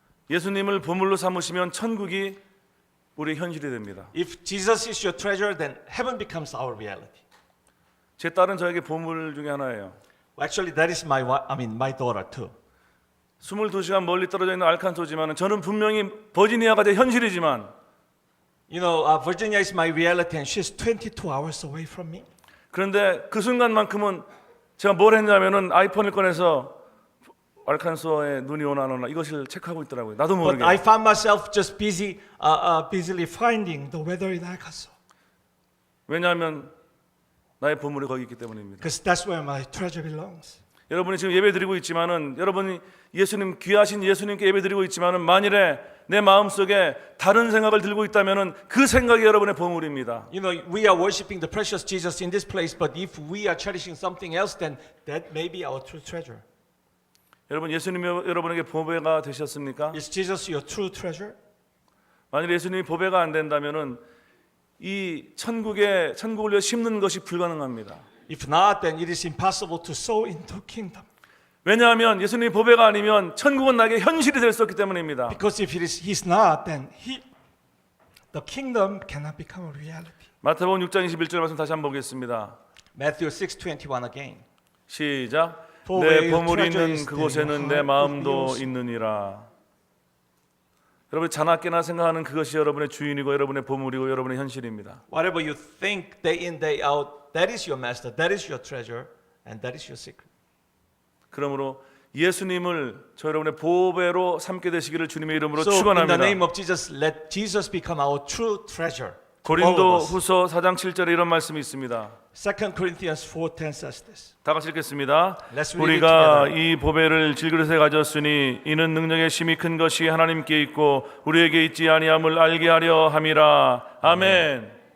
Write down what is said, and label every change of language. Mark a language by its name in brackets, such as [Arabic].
[Korean] 예수님을 보물로 삼으시면 천국이 우리의 현실이 됩니다. [English] If Jesus is your treasure, then heaven becomes our reality. [Korean] 제 딸은 저에게 보물 중에 하나예요. [English] Actually, that is my daughter too. [Korean] 22시간 멀리 떨어져 있는 알칸소지만은 저는 분명히 버지니아가 제 현실이지만 [English] You know, Virginia is my reality, and she's 22 hours away from me. [Korean] 그런데 그 순간만큼은 제가 뭘 했냐면은 아이폰을 꺼내서 알칸소에 눈이 오나 안 오나 이것을 체크하고 있더라고요. 나도 [English] But [Korean] 모르게. [English] I found myself just busily finding the weather in Arkansas, [Korean] 왜냐하면 나의 보물이 거기 있기 때문입니다. [English] because that's where my treasure belongs. [Korean] 여러분이 지금 예배드리고 있지만은 여러분이 예수님 귀하신 예수님께 예배드리고 있지만은 만일에 내 마음속에 다른 생각을 들고 있다면은 그 생각이 여러분의 보물입니다. [English] You know, we are worshiping the precious Jesus in this place, but if we are cherishing something else, then that may be our true treasure. [Korean] 여러분 예수님이 여러분에게 보배가 되셨습니까? [English] Is Jesus your true treasure? [Korean] 만일 예수님이 보배가 안 된다면은 이 천국을 위해 심는 것이 불가능합니다. [English] If not, then it is impossible to sow into kingdom. [Korean] 왜냐하면 예수님이 보배가 아니면 천국은 나에게 현실이 될 수 없기 때문입니다. [English] Because if he's not, then the kingdom cannot become a reality. [Korean] 마태복음 6장 21절 말씀 다시 한번 보겠습니다. [English] Matthew 6:21 again. [Korean] 시작. [English] For where [Korean] 내 [English] your [Korean] 보물이 [English] treasure [Korean] 있는 [English] is, [Korean] 그곳에는 내 [English] heart [Korean] 마음도 [English] will be also. [Korean] 있느니라. 여러분 자나깨나 생각하는 그것이 여러분의 주인이고 여러분의 보물이고 여러분의 현실입니다. [English] Whatever you think day in day out, that is your master, that is your treasure, and that is your secret. [Korean] 그러므로 예수님을 저 여러분의 보배로 삼게 되시기를 주님의 이름으로 [English] So in the [Korean] 축원합니다. [English] name of Jesus, let Jesus become our true treasure. [Korean] 고린도 후서 4장 7절에 이런 말씀이 있습니다. [English] 2 Corinthians 4:10 says this. [Korean] 다 같이 읽겠습니다. [English] Let's read it [Korean] 우리가 [English] together. [Korean] 이 보배를 질그릇에 가졌으니 이는 능력의 심히 큰 것이 하나님께 있고 우리에게 있지 아니함을 알게 하려 함이라. 아멘.